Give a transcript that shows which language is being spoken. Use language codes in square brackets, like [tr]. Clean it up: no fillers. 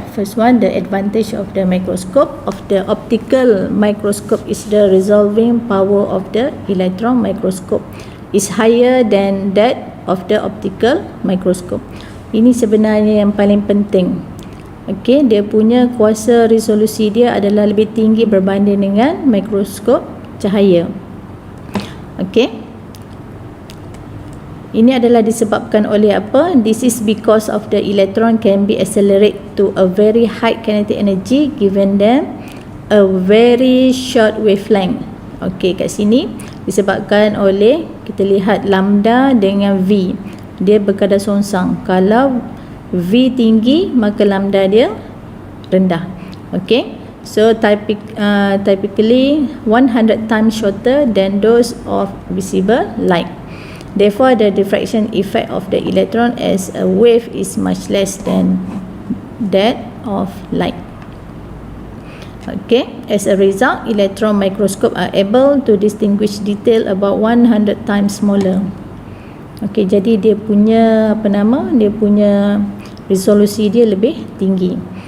[en] First one, the advantage of the microscope of the optical microscope is the resolving power of the electron microscope is higher than that of the optical microscope. [ms] Ini sebenarnya yang paling penting. Okay, dia punya kuasa resolusi dia adalah lebih tinggi berbanding dengan mikroskop cahaya. Okay, ini adalah disebabkan oleh apa? [en] This is because of the electron can be accelerated to a very high kinetic energy given them a very short wavelength. [ms] Okay, kat sini disebabkan oleh, kita lihat lambda dengan V, dia berkadar songsang. Kalau V tinggi, maka lambda dia rendah. Okay, [en] so typically 100 times shorter than those of visible light. Therefore, the diffraction effect of the electron as a wave is much less than that of light. Okay, as a result, electron microscope are able to distinguish detail about 100 times smaller. [ms] Okay, jadi dia punya dia punya resolusi dia lebih tinggi.